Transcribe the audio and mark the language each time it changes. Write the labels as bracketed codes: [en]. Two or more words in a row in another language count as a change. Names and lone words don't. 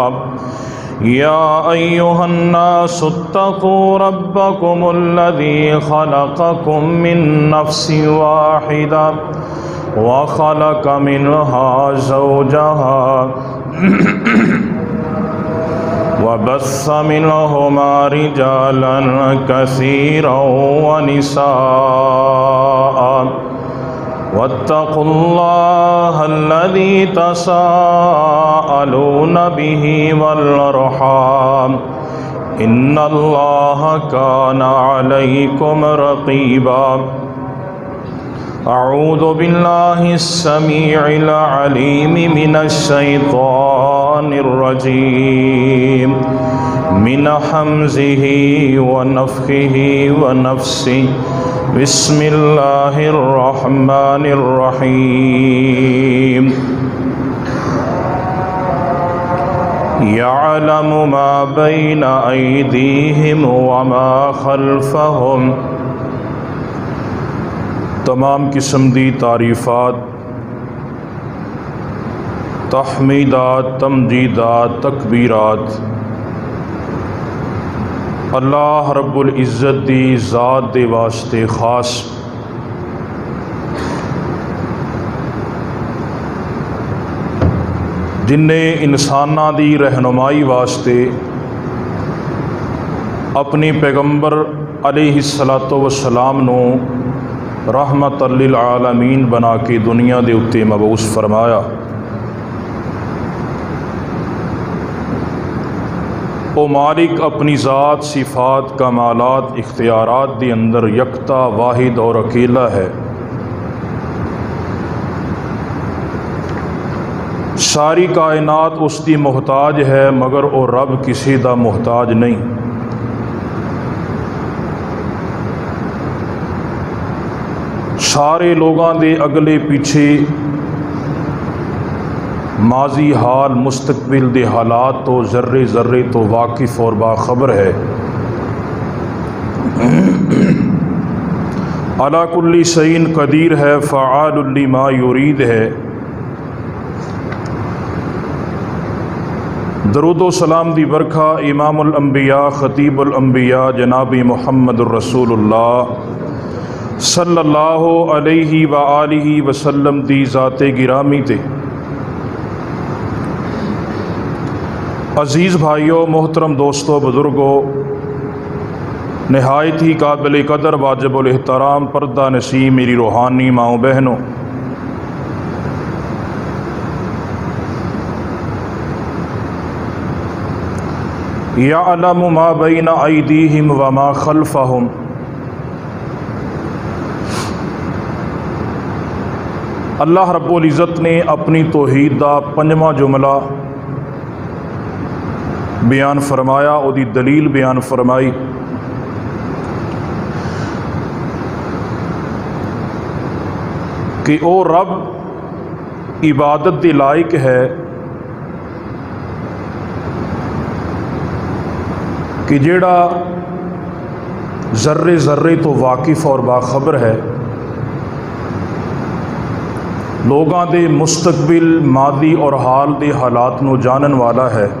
[ar] يا أيها الناس اتقوا ربكم الذي خلقكم من نفس واحدة وخلق منها زوجها وبث منهما رجالا كثيرا و نساء واتقوا الله الذي تساءلون به والأرحام إن الله كان عليكم رقيبا. أعوذ بالله السميع العليم من الشيطان الرجيم من همزه ونفخه ونفسه. بسم الله الرحمن الرحيم. يعلم ما بين أيديهم وما خلفهم. [pa] تمام قسم دی تعریفات، تحمیدات، تمجیدات، تکبیرات اللہ رب العزت دی ذات دے واسطے خاص جنہیں انساناں دی رہنمائی واسطے اپنی پیغمبر [ar] عليه الصلاة والسلام [pa] نوں [ar] رحمة للعالمين [pa] بنا کے دنیا دے اتے مبعوث فرمایا. او مالک اپنی ذات، صفات، کمالات، اختیارات دے اندر یکتا، واحد اور اکیلا ہے. ساری کائنات اس کی محتاج ہے مگر او رب کسے دا محتاج نہیں. سارے لوگوں دے اگلے پچھلے ماضی حال مستقبل دے حالات تو ذرے ذرے تو واقف اور باخبر ہے. [ar] على كل شيء قدير ہے، فعال لما يريد ہے. [pa] درود و سلام دی برکھا [ar] إمام الأنبياء خطيب الأنبياء جناب محمد رسول الله صلى الله عليه وآله وسلم [pa] دی ذات گرامی تے. عزیز بھائیو، محترم دوستو، بزرگو، نہایت ہی قابل قدر واجب الاحترام پردہ نصیب میری روحانی ماؤ بہنو, [ar] يعلم ما بين أيديهم وما خلفهم. [pa] اللہ رب العزت نے اپنی توحید دا پنجواں جملہ بیان فرمایا، اوہدی دلیل بیان فرمائی. کہ او رب عبادت دے لائق ہے کہ جیہڑا ذرے ذرے تو واقف اور باخبر ہے، لوکاں دے مستقبل، مادی اور حال دے حالات نوں جانن والا ہے.